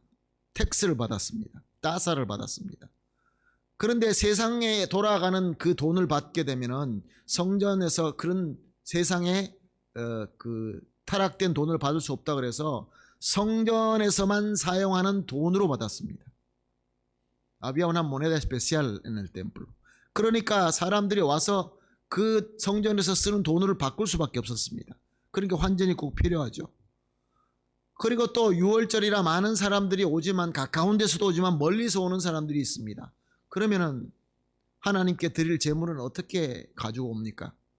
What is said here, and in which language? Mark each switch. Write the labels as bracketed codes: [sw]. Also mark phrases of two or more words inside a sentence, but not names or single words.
[ko] 텍스를 받았습니다. 따사를 받았습니다. 그런데 세상에 돌아가는 그 돈을 받게 되면은 성전에서 그런 세상에 그 타락된 돈을 받을 수 없다 그래서 성전에서만 사용하는 돈으로 받았습니다. [es] Había una moneda especial en el templo. [ko] 그러니까 사람들이 와서 그 성전에서 쓰는 돈을 바꿀 수밖에 없었습니다. 그러니까 환전이 꼭 필요하죠. 그리고 또 6월절이라 많은 사람들이 오지만 가까운 데서도 오지만 멀리서 오는 사람들이 있습니다. 그러면은 하나님께 드릴 제물은 어떻게 가지고 옵니까?